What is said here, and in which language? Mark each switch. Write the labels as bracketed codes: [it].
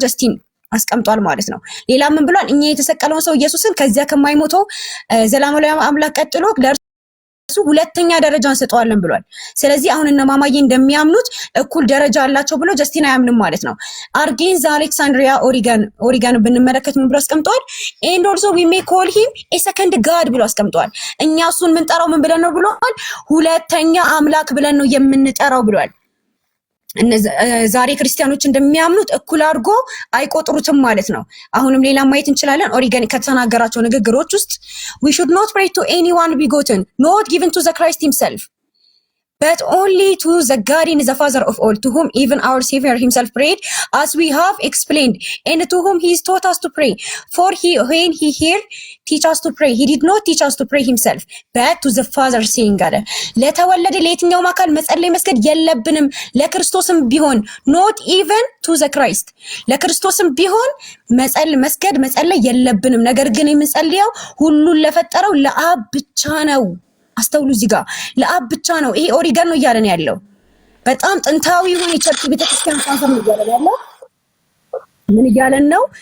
[am] ጀስቲን አስቀምጧል ማለት ነው። ሌላ ምን ብሏል? እኛ የተሰቀለውን ሰው ኢየሱስን ከዚያ ከማይሞተው ዘላለማዊ አምላክ ቀጥሎ ለእርሱ ሁለተኛ ደረጃ እንሰጠዋለን ብሏል። ስለዚህ አሁን እነ ማማዬ እንደሚያምኑት እኩል ደረጃ አላቸው ብሎ ጀስቲን አያምንም ማለት ነው። አርጌንዝ አሌክሳንድሪያ ኦሪጋን ብንመለከት ምን ብሎ አስቀምጧል? [en] and also we may call him a second god [am] ብሎ አስቀምጧል። እኛ እሱን የምንጠራው ምን ብለን ነው ብሏል? ሁለተኛ አምላክ ብለን ነው የምንጠራው ብሏል። ዛሬ ክርስቲያኖች እንደሚያምኑት እኩል አድርጎ አይቆጥሩትም ማለት ነው። አሁንም ሌላ ማየት እንችላለን። ኦሪጋን ከተናገራቸው ንግግሮች ውስጥ [en] we should not pray to anyone begotten, not given to the Christ himself, but only to the God and the Father of all, to whom even our Savior himself prayed, as we have explained, and to whom he taught us to pray. For when he here teach us to pray, he did not teach us to pray himself, but to the Father, saying God, [am] ለተወለደ ለየትኛውም አካል መጸለይ መስገድ የለብንም፣ ለክርስቶስም ቢሆን [en] not even to the Christ፣ [am] ለክርስቶስም ቢሆን መስገድ መጸለይ የለብንም፣ ነገር ግን የምንጸልየው ሁሉን ለፈጠረው ለአብ ብቻ ነው። አስተውሉ፣ እዚህ ጋር ለአብ ብቻ ነው። ይሄ ኦሪጋን ነው እያለን ያለው። በጣም ጥንታዊ የሆነ የቸርች ቤተክርስቲያን ፋዘር ነው እያለን ያለው። ምን እያለን ነው?